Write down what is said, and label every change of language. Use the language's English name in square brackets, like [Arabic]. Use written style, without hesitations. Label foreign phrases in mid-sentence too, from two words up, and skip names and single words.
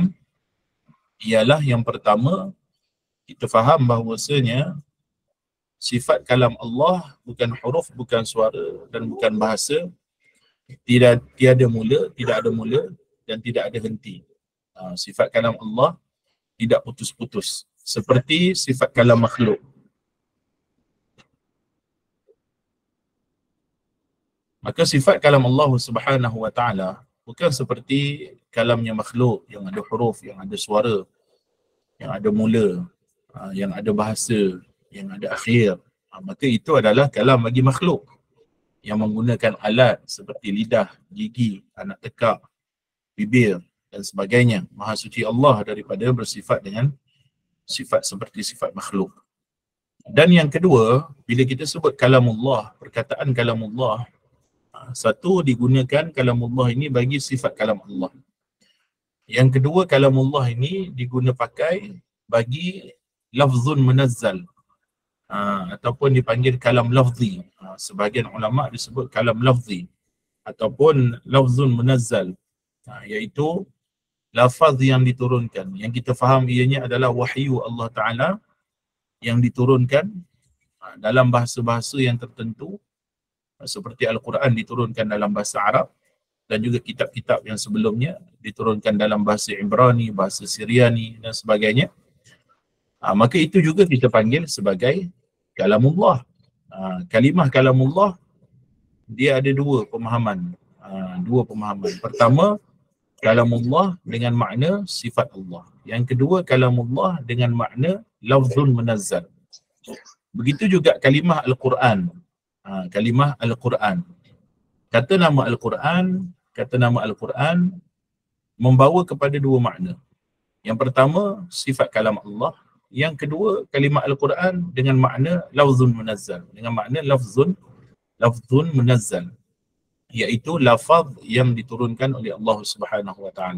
[Malay] Ialah yang pertama, kita faham bahawasanya sifat kalam Allah bukan huruf, bukan suara dan bukan bahasa, tiada mula, tidak ada mula dan tidak ada henti. Sifat kalam Allah tidak putus-putus seperti sifat kalam makhluk. Maka sifat kalam Allah [Arabic] سبحانه وتعالى [Malay] bukan seperti kalamnya makhluk yang ada huruf, yang ada suara, yang ada mula, yang ada bahasa, yang ada akhir. Maka itu adalah kalam bagi makhluk yang menggunakan alat seperti lidah, gigi, anak tekak, bibir dan sebagainya. Maha suci Allah daripada bersifat dengan sifat seperti sifat makhluk. Dan yang kedua, bila kita sebut kalamullah, perkataan kalamullah, satu, digunakan kalamullah ini bagi sifat kalam Allah. Yang kedua, kalamullah ini diguna pakai bagi [Arabic] لفظ منزل, [Malay] ataupun dipanggil [Arabic] كلام لفظي. [Malay] Sebahagian ulama disebut [Arabic] كلام لفظي [Malay] ataupun [Arabic] لفظ منزل, [Malay] iaitu lafaz yang diturunkan, yang kita faham ianya adalah wahyu Allah Ta'ala yang diturunkan dalam bahasa-bahasa yang tertentu, seperti Al-Quran diturunkan dalam bahasa Arab, dan juga kitab-kitab yang sebelumnya diturunkan dalam bahasa Ibrani, bahasa Syriani dan sebagainya. Maka itu juga kita panggil sebagai kalamullah. Kalimah kalamullah, dia ada dua pemahaman. Pertama, kalamullah dengan makna sifat Allah. Yang kedua, kalamullah dengan makna [Arabic] لفظ منزل. [Malay] Begitu juga kalimah Al-Quran. Kalimah Al-Quran. kata nama Al-Quran membawa kepada dua makna. Yang pertama, sifat kalam Allah. Yang kedua, kalimah Al-Quran dengan makna [Arabic] لفظ منزل, [Malay] dengan makna [Arabic] لفظ منزل, [Malay] iaitu lafaz yang diturunkan oleh Allah [Arabic] سبحانه وتعالى.